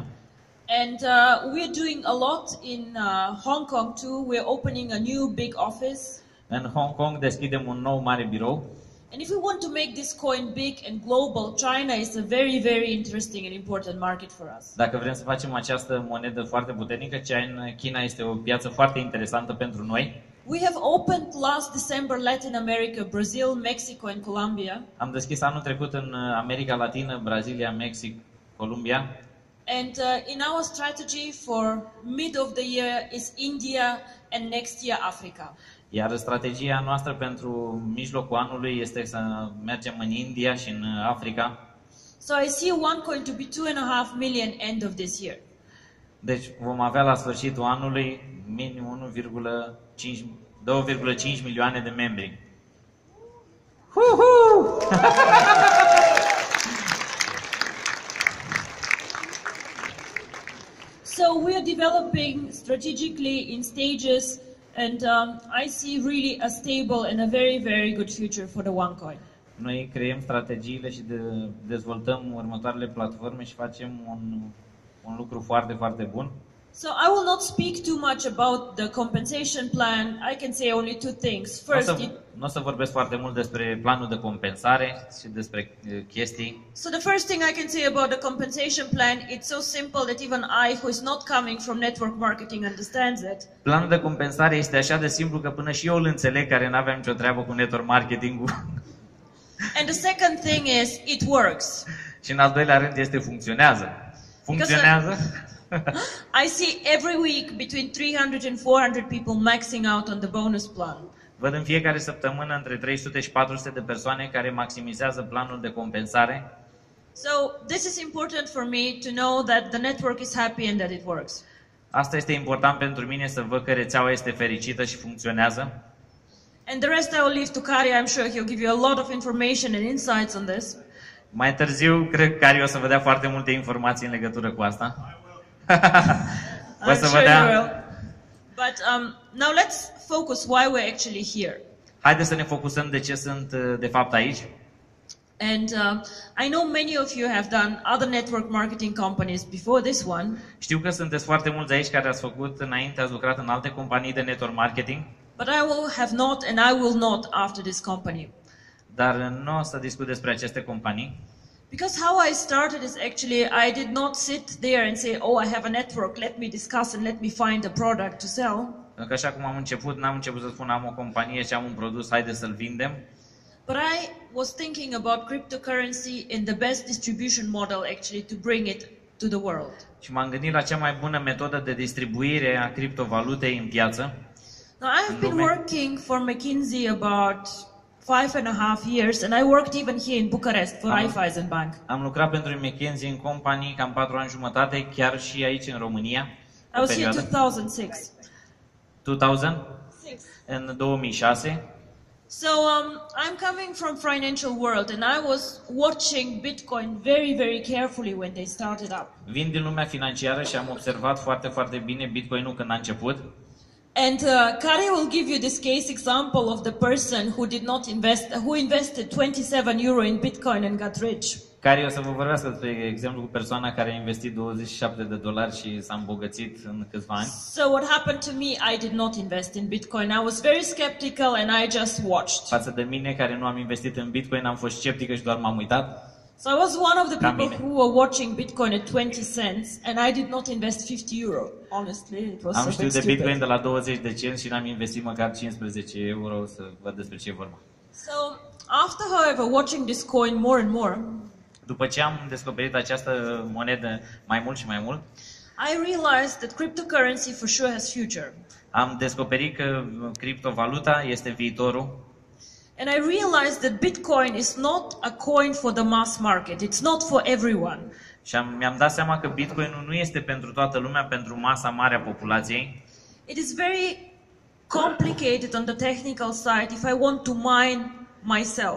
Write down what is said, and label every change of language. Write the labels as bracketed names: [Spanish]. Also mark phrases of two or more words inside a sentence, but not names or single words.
[English] And we are doing a lot in Hong Kong too. We are opening a new big office. [Romanian] În Hong Kong deschidem un nou mare birou. [English] And if we want to make this coin big and global, China is a very, very interesting and important market for us. [Romanian] Dacă vrem să facem această monedă foarte puternică, China este o piață foarte interesantă pentru noi. [English] We have opened last December Latin America, Brazil, Mexico and Colombia. [Romanian] Am deschis anul trecut în America Latină, Brazilia, Mexic, Columbia. [English] And in our strategy for mid of the year is India and next year Africa. [Romanian] Iar strategia noastră pentru mijlocul anului este să mergem în India și în Africa. [English] So I see OneCoin to be 2.5 million end of this year. [Romanian] Deci vom avea la sfârșitul anului minim 2,5 milioane de membri. [English] So we are developing strategically in stages. And I see really a stable and a very, very good future for the OneCoin. [Romanian] Noi creăm strategiile și dezvoltăm următoarele platforme și facem un lucru foarte, foarte bun. [English] So I will not speak too much about the compensation plan. I can say only two things. First, [Romanian] nu o să vorbesc foarte mult despre planul de compensare și despre chestii. [English] So the first thing I can say about the compensation plan, it's so simple that even I, who is not coming from network marketing, understands it. [Romanian] Planul de compensare este așa de simplu că până și eu îl înțeleg, care n-aveam nicio treabă cu [English] network marketing-ul. And the second thing is, it works. [Romanian] Și în al doilea rând este funcționează. Funcționează. [English] I see every week between 300 and 400 people maxing out on the bonus plan. [Romanian] Văd în fiecare săptămână între 300 și 400 de persoane care maximizează planul de compensare. [English] So this is important for me to know that the network is happy and that it works. [Romanian] Asta este important pentru mine, să văd că rețeaua este fericită și funcționează. [English] And the rest I will leave to Kari. I'm sure he'll give you a lot of information and insights on this. [Romanian] Mai târziu, cred că Cari o să vă dea foarte multe informații în legătură cu asta. O [English] I'm [Romanian] să vă [English] sure [Romanian] dea... [English] he will. But now let's focus why we're actually here. [Romanian] Haideți să ne focusăm de ce sunt de fapt aici. [English] And I know many of you have done other network marketing companies before this one. [Romanian] Știu că sunteți foarte mulți aici care ați făcut înainte, ați lucrat în alte companii de [English] network marketing. But I will have not and I will not after this company. [Romanian] Dar nu o să discut despre aceste companii. [English] Because how I started is actually I did not sit there and say, oh, I have a network, let me discuss and let me find a product to sell. [Romanian] Că așa cum am început, n-am început să spun am o companie și am un produs, haide să-l vindem. [English] But I was thinking about cryptocurrency in the best distribution model actually to bring it to the world. [Romanian] Și m-am gândit la cea mai bună metodă de distribuire a criptovalutei în piață. [English] Now I have been working for McKinsey about 5.5 years, and I worked even here in Bucuresti for Raiffeisen Bank. [Romanian] Am lucrat pentru McKinsey în companii cam 4 ani jumătate, chiar și aici în România. [English] I was here 2006. [Romanian] 2006? În 2006. [English] So I'm coming from financial world, and I was watching Bitcoin very, very carefully when they started up. [Romanian] Vin din lumea financiară și am observat foarte, foarte bine Bitcoin-ul când a început. [English] And Kari will give you this case example of the person who did not invest, who invested 27 euro in Bitcoin and got rich. [Romanian] Kari o să vă vorbească despre exemplu cu persoana care a investit $27 și s-a îmbogățit în câțiva ani. [English] So what happened to me, I did not invest in Bitcoin. I was very skeptical and I just watched. [Romanian] Față de mine care nu am investit în Bitcoin, am fost sceptică și doar m-am uitat. [English] So I was one of the people who were watching Bitcoin at 20 cents and I did not invest 50 euro. Honestly, it was [Romanian] am [English] a bit [Romanian] știut de Bitcoin [English] stupid. [Romanian] de la 20 de cenți și n-am investit măcar 15 euro să văd despre ce e vorba. [English] So after, however, watching this coin more and more, [Romanian] după ce am descoperit această monedă mai mult și mai mult, [English] I realized that cryptocurrency for sure has future. [Romanian] Am descoperit că criptovaluta este viitorul. [English] And I realized that Bitcoin is not a coin for the mass market. It's not for everyone. [Romanian] Și mi-am dat seama că Bitcoinul nu este pentru toată lumea, pentru masa mare a populației. [English] It is very complicated on the technical side if I want to mine myself.